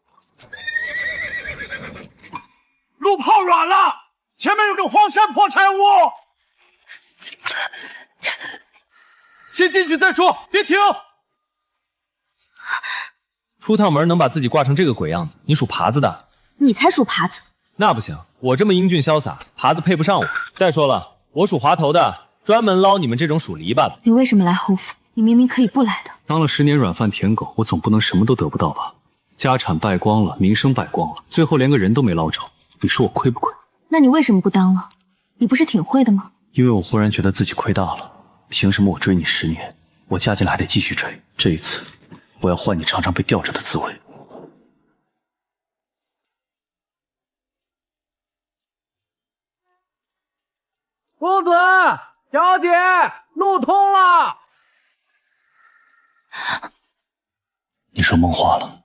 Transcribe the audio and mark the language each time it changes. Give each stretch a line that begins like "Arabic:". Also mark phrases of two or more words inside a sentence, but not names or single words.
Chinese: 路炮軟了，前面有個荒山破柴屋，先進去再說，別停。出趟門能把自己掛成這個鬼樣子，你屬耙子的？你才屬耙子。那不行，我這麼英俊瀟灑，耙子配不上我。再說了，我屬滑頭的，專門撈你們這種屬籬笆的。你為什麼來侯府？你明明可以不來的。當了10年軟飯舔狗，我總不能什麼都得不到吧？家產敗光了，名聲敗光了，最後連個人都沒撈着，你說我虧不虧？那你為什麼不當了？你不是挺會的嗎？因為我忽然覺得自己虧大了。憑什麼我追你10年，我嫁進來還得繼續追？這一次，我要換你嘗嘗被吊着的滋味。公子，小姐，路通了。你说梦话了？